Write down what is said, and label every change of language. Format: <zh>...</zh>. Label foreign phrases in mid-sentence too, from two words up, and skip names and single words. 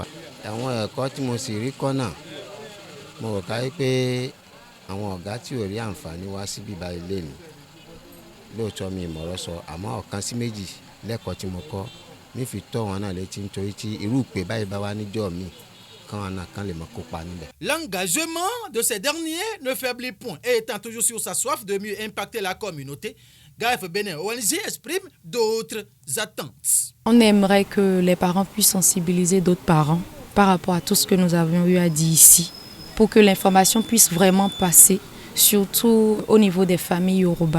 <yo>Àwọn ẹ̀kọ́ tí mo sì rí kọ́ náà mo rò káyé pé àwọn ọ̀gá tí ò rí àǹfààní wá sí bíbá ilé mi lóòótọ́ mi ìmọ̀ràn sọ àmọ́ ọ̀kan sí méjì lẹ́kọ̀ọ́ tí mo kọ́ mi fi tọ́ wọn náà létí nítorí tí irú ìpè báyìí bá wá níjọ́ mi</yo> <fr>L'engagement de ces derniers ne faiblit point et étant toujours sur sa soif de mieux impacter la communauté, GAEF Bénin ONG exprime d'autres attentes. On aimerait que les parents puissent sensibiliser d'autres parents par rapport à tout ce que nous avions eu à dire ici, pour que l'information puisse vraiment passer, surtout au niveau des familles Yoruba.</fr>